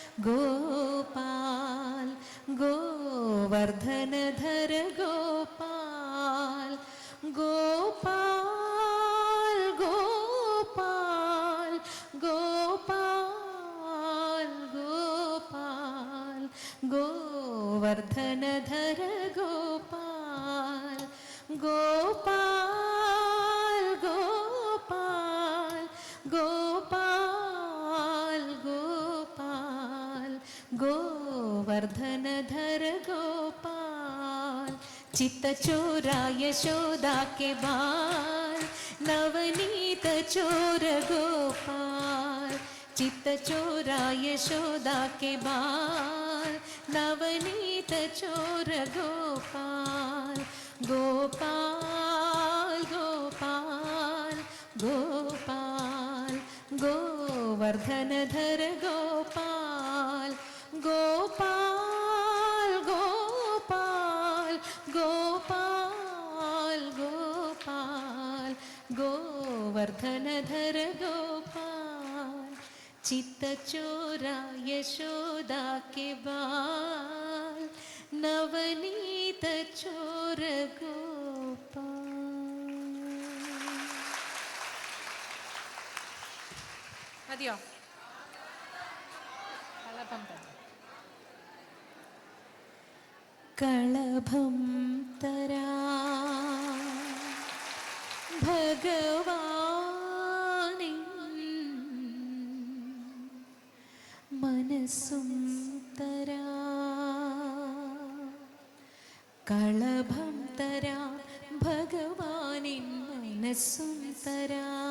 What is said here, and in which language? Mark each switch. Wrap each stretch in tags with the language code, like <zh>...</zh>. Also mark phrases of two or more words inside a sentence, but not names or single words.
<hi>गोपाल गोवर्धनधर गोपाल गोपाल गोपाल गोपाल गोपाल गोवर्धनधर गोपाल गोपाल गोपाल गोपाल गोपाल गोवर्धनधर गोपाल चित्तचोरा यशोदा के बाल नवनीत चोर गोपाल चित्तचोरा यशोदा के बाल नवनीत चोर गोपाल गोपाल गोपाल गोपाल गोवर्धनधर गोपाल गोपाल गोपाल गोपाल गोपाल गोवर्धनधर गोपाल चित्तचोरा यशोदा के बाल नवनीत चोर गोपाल.</hi> <ml>മതിയോ? കളഭം തരാ ഭഗവാനെ മനസ്സും തരാ കളഭം തരാ ഭഗവാനിൻ മനസ്സും തരാ</ml>